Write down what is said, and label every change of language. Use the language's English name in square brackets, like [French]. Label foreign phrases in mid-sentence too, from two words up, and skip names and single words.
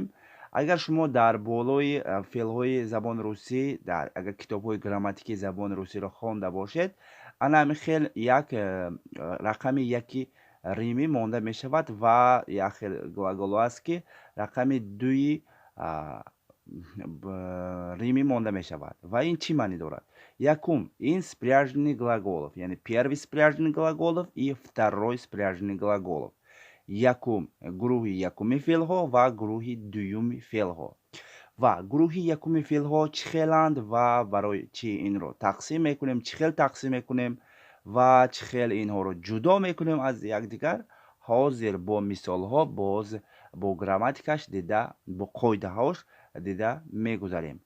[Tajik] агар шумо дар болои феълҳои забони русӣ агар китобҳои грамматикии забони русиро хонда бошед, ана ҳамин хел як рақами яки римӣ монда мешавад ва як хел глаголо аст ки рақами дуи римӣ монда мешавад ва ин чӣ маънӣ дорад? Якум ин [Russian] спряженный глаголов, яъне первый спряженный глаголов и второй спряженный глаголов. [Tajik] якум гурӯҳи якуми феълҳо ва гурӯҳи дуюми феълҳо. ва гурӯҳи якуми феълҳо чӣ хеланд ва барои чӣ инро тақсим мекунем, чӣ хел тақсим мекунем ва чӣ хел инҳоро ҷудо мекунем аз якдигар. ҳозир бо мисолҳо боз бо грамматикаш дида, бо қоидаҳош дида мегузарем.